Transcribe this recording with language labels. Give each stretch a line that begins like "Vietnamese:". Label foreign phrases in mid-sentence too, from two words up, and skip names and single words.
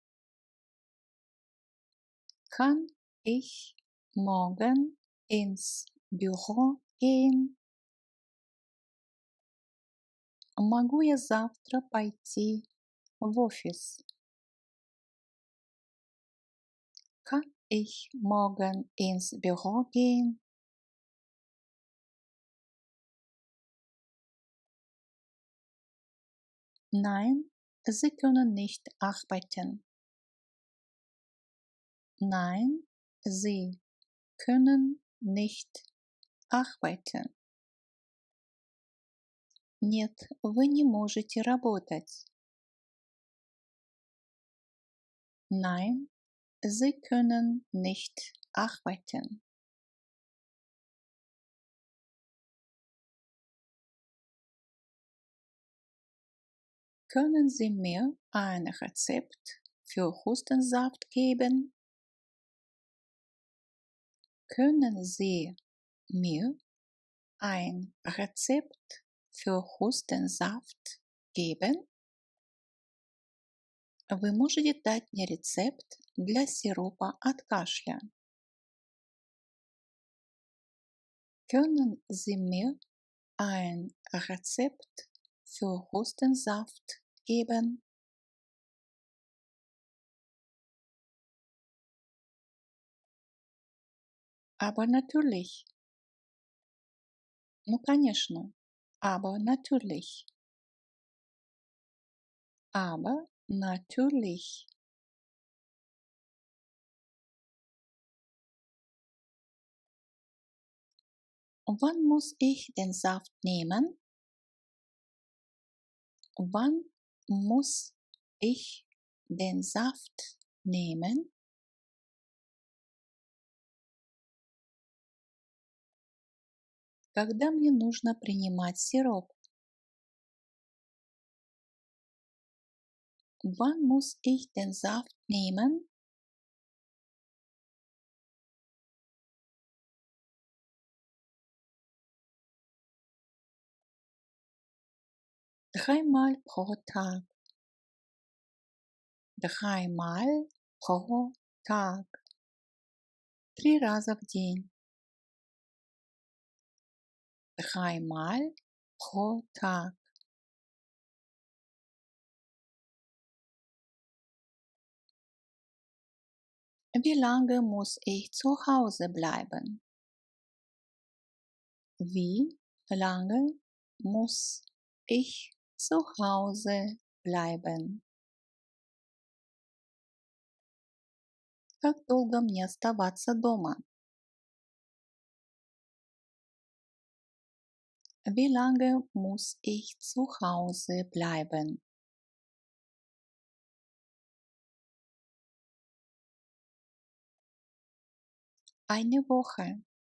German: Kann ich morgen ins Büro gehen?
Russian: Могу я завтра пойти в офис?
German: Kann ich morgen ins Büro gehen? Nein, Sie können nicht arbeiten. Nein, Sie können nicht arbeiten.
Russian: Нет, вы не можете работать.
German: Nein, Sie können nicht arbeiten. Können Sie mir ein Rezept für Hustensaft geben? Können Sie mir ein Rezept für Hustensaft geben?
Russian: Вы можете дать мне рецепт для сиропа от кашля?
German: Können Sie mir ein Rezept für Hustensaft geben? Aber natürlich.
Russian: Ну, конечно.
German: Aber natürlich. Aber natürlich. Wann muss ich den Saft nehmen? Wann muss ich den Saft nehmen?
Russian: Когда мне нужно принимать сироп?
German: Wann muss ich den Saft nehmen? Dreimal pro Tag. Dreimal pro Tag.
Russian: 3 раза в день.
German: Dreimal pro Tag. Wie lange muss ich zu Hause bleiben? Wie lange muss ich zu Hause bleiben?
Russian: Как долго мне оставаться дома?
German: Wie lange muss ich zu Hause bleiben? Eine Woche.